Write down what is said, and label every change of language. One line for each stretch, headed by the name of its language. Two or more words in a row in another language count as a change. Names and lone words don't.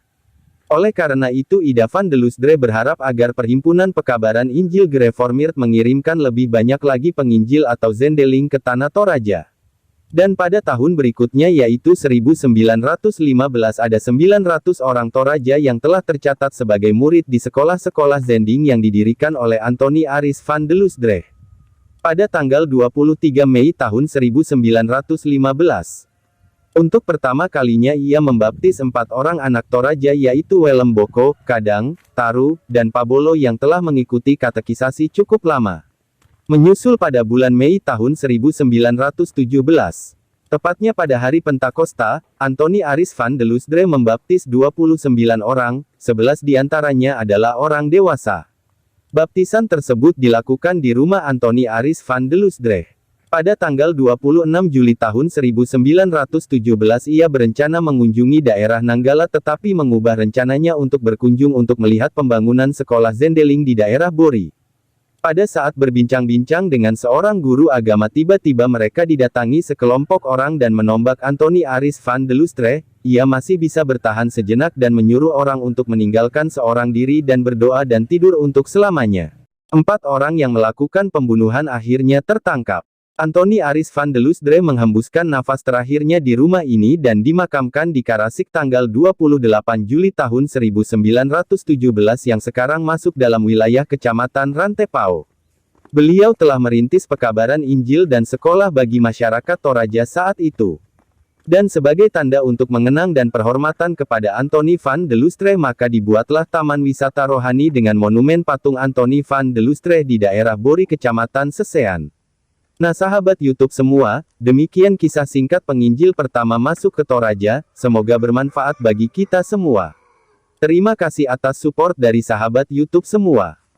Indonesian: Oleh karena itu Ida van de Loosdrecht berharap agar Perhimpunan Pekabaran Injil Gereformeerd mengirimkan lebih banyak lagi penginjil atau zendeling ke Tanah Toraja. Dan pada tahun berikutnya yaitu 1915 ada 900 orang Toraja yang telah tercatat sebagai murid di sekolah-sekolah Zending yang didirikan oleh Anthony Aris van de Loosdrecht. Pada tanggal 23 Mei tahun 1915. Untuk pertama kalinya ia membaptis 4 orang anak Toraja yaitu Welem Boko, Kadang, Taru, dan Pabolo yang telah mengikuti katekisasi cukup lama. Menyusul pada bulan Mei tahun 1917. Tepatnya pada hari Pentakosta, Antoni Aris van de Lusdre membaptis 29 orang, 11 diantaranya adalah orang dewasa. Baptisan tersebut dilakukan di rumah Antoni Aris van de Lusdre. Pada tanggal 26 Juli tahun 1917 ia berencana mengunjungi daerah Nanggala tetapi mengubah rencananya untuk berkunjung untuk melihat pembangunan sekolah Zendeling di daerah Bori. Pada saat berbincang-bincang dengan seorang guru agama tiba-tiba mereka didatangi sekelompok orang dan menombak Antoni Aris van de Lusdre. Ia masih bisa bertahan sejenak dan menyuruh orang untuk meninggalkan seorang diri dan berdoa dan tidur untuk selamanya. 4 orang yang melakukan pembunuhan akhirnya tertangkap. Antoni Aris van de Lusdre menghembuskan nafas terakhirnya di rumah ini dan dimakamkan di Karasik tanggal 28 Juli tahun 1917 yang sekarang masuk dalam wilayah Kecamatan Rantepao. Beliau telah merintis pekabaran Injil dan sekolah bagi masyarakat Toraja saat itu. Dan sebagai tanda untuk mengenang dan perhormatan kepada Antoni van de Lusdre maka dibuatlah Taman Wisata Rohani dengan monumen patung Antoni van de Lusdre di daerah Bori Kecamatan Sesean. Nah sahabat YouTube semua, demikian kisah singkat penginjil pertama masuk ke Toraja, semoga bermanfaat bagi kita semua. Terima kasih atas support dari sahabat YouTube semua.